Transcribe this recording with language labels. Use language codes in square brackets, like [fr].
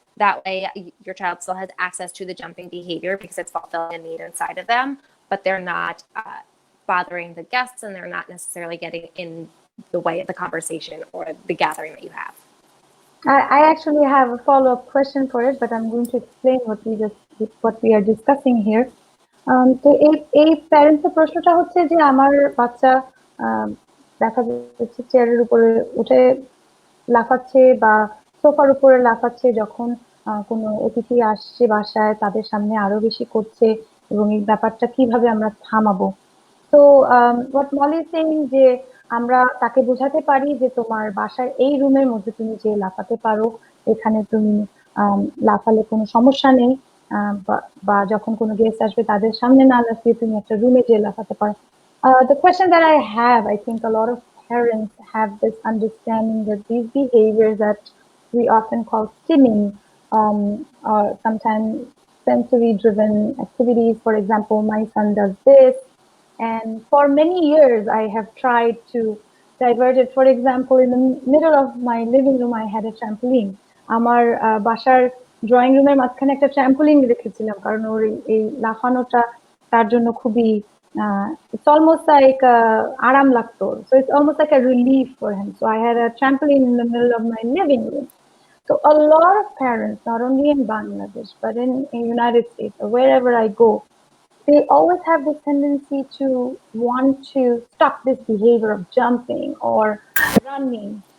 [en] That way your child still has access to the jumping behavior because it's fulfilling a need inside of them, but they're not bothering the guests and they're not necessarily getting in the way of the conversation or the gathering that you have. I actually have a follow-up question for it, but I'm going to explain what we are discussing here. [bn] তো এই প্যারেন্টসের প্রশ্নটা হচ্ছে যে আমার বাচ্চা দেখা যাচ্ছে চেয়ারের উপরে উঠে লাফাচ্ছে বা সোফার উপরে লাফাচ্ছে যখন কোনো অতিথি আসছে বাসায়, তাদের সামনে আরো বেশি করছে, এবং এই ব্যাপারটা কিভাবে আমরা থামাবো। তো [en] what Molly is saying [bn] যে আমরা তাকে বোঝাতে পারি যে তোমার বাসার এই রুমের মধ্যে তুমি যে লাফাতে পারো, এখানে তুমি লাফালে কোনো সমস্যা নেই, বা যখন কোনো গেস্ট আসবে তাদের সামনে না লাফিয়ে তুমি একটা রুমে যে লাফাতে পারো। [en] The question that I have, I think a lot of parents have this understanding that these behaviors that we often call stimming, or sometimes sensory driven activities. For example, my son does this, and for many years I have tried to divert it. For example, in the middle of my living room I had a trampoline. [bn] আমার বাসার drawing রুমের মাঝখানে একটা trampoline রেখেছিলাম, কারণ ওর এই লাফানোটা তার জন্য খুবই [en] it's almost like [bn] আরাম লাগতো. [en] So it's almost like a relief for him. So I had a trampoline in the middle of my living room. So a lot of parents, not only in Bangladesh, but in United States or wherever I go, they always have this tendency to want to stop this behavior of jumping or running.